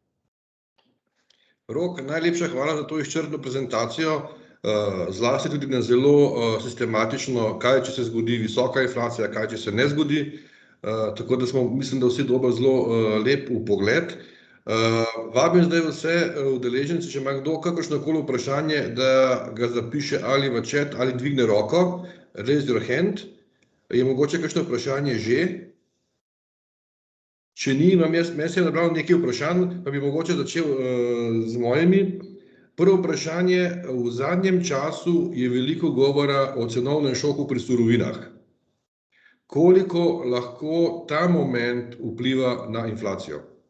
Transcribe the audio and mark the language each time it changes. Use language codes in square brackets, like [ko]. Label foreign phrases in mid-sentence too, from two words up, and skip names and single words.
[sl] Rok, najlepša hvala za to izčrpno prezentacijo, zlasti tudi na zelo sistematično, kaj če se zgodi visoka inflacija, kaj če se ne zgodi. Tako da smo, mislim, da vsi dobili zelo lep vpogled. Vabim zdaj vse udeležence, če ima kdo kakršnokoli vprašanje, da ga zapiše ali v chat ali dvigne roko. [en] Raise your hand. [sl] Je mogoče kakšno vprašanje že? Če ni, meni se je nabralo nekaj vprašanj, pa bi mogoče začel z mojimi. Prvo vprašanje, v zadnjem času je veliko govora o cenovnem šoku pri surovinah. Koliko lahko ta moment vpliva na inflacijo?